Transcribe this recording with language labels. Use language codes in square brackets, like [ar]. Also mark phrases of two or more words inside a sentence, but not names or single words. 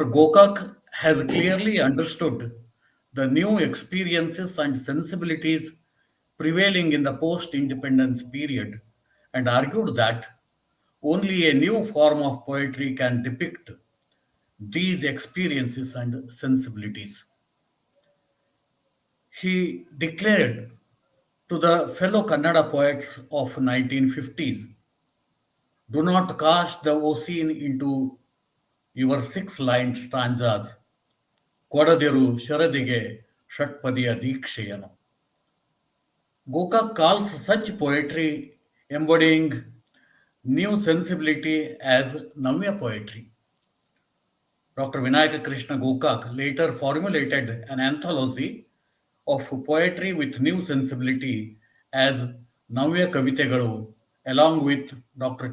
[en] Gokak has clearly understood the new experiences and sensibilities prevailing in the post independence period and argued that only a new form of poetry can depict these experiences and sensibilities. He declared to the fellow Kannada poets of 1950s, do not cast the ocean into your six-line stanzas, [kn] ಕೊಡದಿರು ಶರದಿಗೆ ಷಟ್ಪದಿಯ ದೀಕ್ಷೆಯನು. [en] Gokak calls such poetry embodying new sensibility as Navya poetry. Dr. Vinayaka Krishna Gokak later formulated an anthology of poetry with new sensibility as Navya Kavitegalu along with Dr.